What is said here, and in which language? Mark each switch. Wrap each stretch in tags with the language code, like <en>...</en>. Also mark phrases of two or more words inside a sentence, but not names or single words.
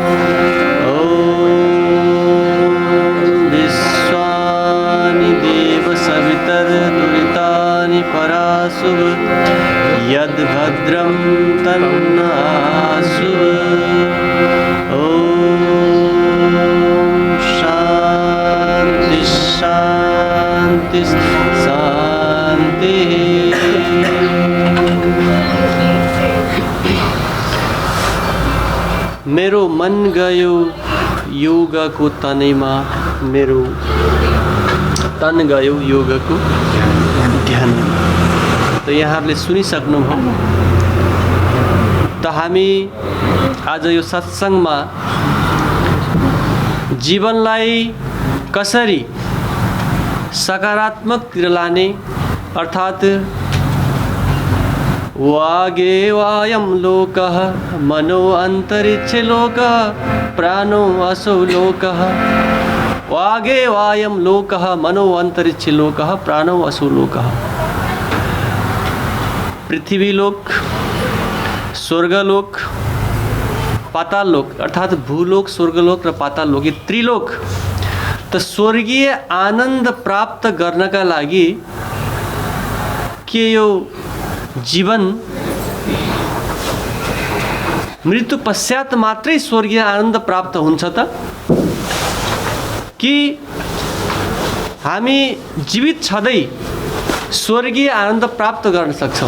<sa>ॐ विश्वानि देवसवितर्दुरितानि पराशुभ यद्भद्रं तन्नाशुभ। ॐ शान्ति शान्ति शान्तिः।</sa> <ne>मेरो मन गयो योगको तनैमा, मेरो तन गयो योगको ध्यानमा। त यहाँहरूले सुनिसक्नुभयो। त हामी आज यो सत्सङ्गमा जीवनलाई कसरी सकारात्मकतिर लाने, अर्थात्</ne> <sa>वागे वायम लोकः मनो अन्तरिक्षे लोकः प्राणो असौ लोकः। वागे वायम लोकः मनो अन्तरिक्षे लोकः प्राणो असौ लोकः।</sa> <ne>पृथ्वीलोक, स्वर्गलोक, पाताललोक, अर्थात् भूलोक, स्वर्गलोक र पाताललोक, यी त्रिलोक। त स्वर्गीय आनन्द प्राप्त गर्नका लागि के यो जीवन मृत्यु पश्चात मात्रै स्वर्गीय आनन्द प्राप्त हुन्छ त, कि हामी जीवित छँदै स्वर्गीय आनन्द प्राप्त गर्न सक्छौँ?</ne>